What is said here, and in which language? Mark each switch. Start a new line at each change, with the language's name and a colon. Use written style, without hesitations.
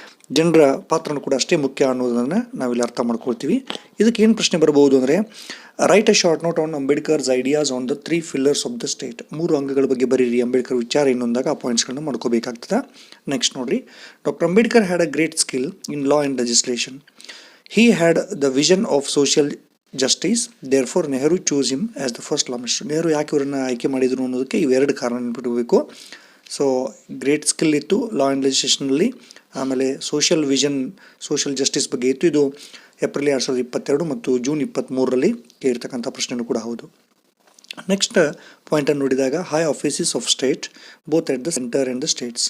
Kannada: ಜನರ ಪಾತ್ರನೂ ಕೂಡ ಅಷ್ಟೇ ಮುಖ್ಯ ಅನ್ನೋದನ್ನು ನಾವಿಲ್ಲಿ ಅರ್ಥ ಮಾಡ್ಕೊಳ್ತೀವಿ. ಇದಕ್ಕೆ ಏನು ಪ್ರಶ್ನೆ ಬರಬಹುದು ಅಂದರೆ,
English: Write a short note on Ambedkar's ideas on the 3 pillars of the state.
Kannada: 3 ಅಂಗಗಳ ಬಗ್ಗೆ ಬರೀರಿ ಅಂಬೇಡ್ಕರ್ ವಿಚಾರ ಇನ್ನೊಂದಾಗ ಆ ಪಾಯಿಂಟ್ಸ್ಗಳನ್ನ ಮಾಡ್ಕೋಬೇಕಾಗ್ತದೆ.
English: Next ನೋಡ್ರಿ, doctor Ambedkar had a great skill in law and legislation. He had the vision of social justice, therefore Nehru chose him as the first law minister.
Kannada: Nehru ಯಾಕೆ ಇವರನ್ನು ಆಯ್ಕೆ ಮಾಡಿದರು ಅನ್ನೋದಕ್ಕೆ ಇವೆರಡು ಕಾರಣ ನೆನಪಿಡಬೇಕು. ಸೊ ಗ್ರೇಟ್ ಸ್ಕಿಲ್ ಇತ್ತು ಲಾ ಆ್ಯಂಡ್ ಲೆಜಿಸ್ಲೇಷನಲ್ಲಿ, ಆಮೇಲೆ ಸೋಷಿಯಲ್ ವಿಷನ್, ಸೋಷಿಯಲ್ ಜಸ್ಟಿಸ್ ಬಗ್ಗೆ ಇತ್ತು. ಇದು ಏಪ್ರಿಲ್ 2022 ಮತ್ತು ಜೂನ್ 23ರಲ್ಲಿ ಕೇಳಿರ್ತಕ್ಕಂಥ ಪ್ರಶ್ನೆಯೂ ಕೂಡ ಹೌದು. ನೆಕ್ಸ್ಟ್ ಪಾಯಿಂಟನ್ನು ನೋಡಿದಾಗ,
English: High offices of state both at the centre and the states.